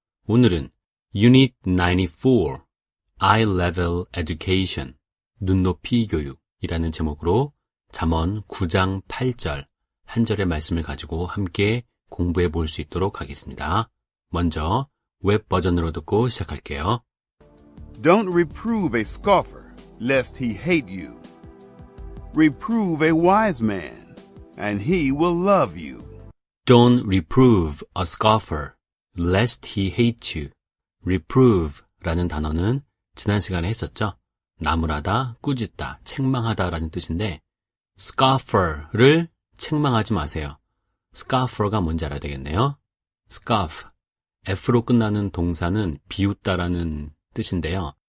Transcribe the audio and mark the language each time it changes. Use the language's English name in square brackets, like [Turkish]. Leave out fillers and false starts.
[Korean] 오늘은 Unit 94, [English] Eye Level Education, [Korean] 눈높이 교육이라는 제목으로 잠언 9장 8절 한 절의 말씀을 가지고 함께 공부해 볼 수 있도록 하겠습니다. 먼저 웹 버전으로 듣고 시작할게요. [English] Don't reprove a scoffer, lest he hate you. Reprove a wise man, and he will love you. Don't reprove a scoffer, lest he hate you. [Korean] reprove라는 단어는 지난 시간에 했었죠. 나무라다, 꾸짖다, 책망하다라는 뜻인데 scoffer를 책망하지 마세요. scoffer가 뭔지 알아야 되겠네요. scoff, F로 끝나는 동사는 비웃다라는 뜻인데요.